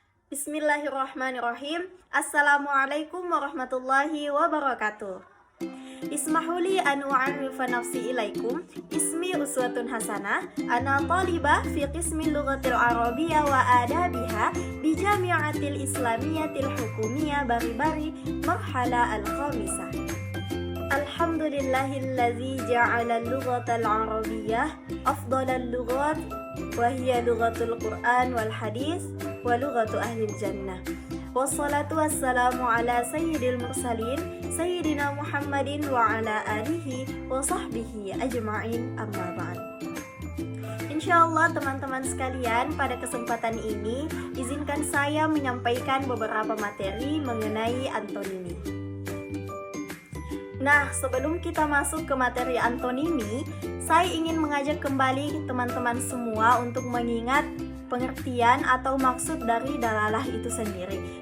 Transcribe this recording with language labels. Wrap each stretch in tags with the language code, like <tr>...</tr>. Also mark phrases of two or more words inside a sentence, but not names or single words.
<ar>بسم الله الرحمن الرحيم. السلام عليكم ورحمة الله وبركاته. اسمحوا لي أن أعرف نفسي إليكم. اسمي أسوة حسنة. أنا طالبة في قسم اللغة العربية وأدبها بالجامعة الإسلامية الحكومية باري باري المرحلة الخامسة. الحمد لله الذي جعل اللغة العربية أفضل اللغات وهي لغة القرآن والحديث ولغة أهل الجنة. والصلاة والسلام على سيد المرسلين سيدنا محمد وعلى آله وصحبه أجمعين، أما بعد.</ar> <id>Insyaallah teman-teman sekalian, pada kesempatan ini izinkan saya menyampaikan beberapa materi mengenai antonimi. Nah, sebelum kita masuk ke materi antonimi, saya ingin mengajak kembali teman-teman semua untuk mengingat pengertian atau maksud dari dalalah itu sendiri.</id>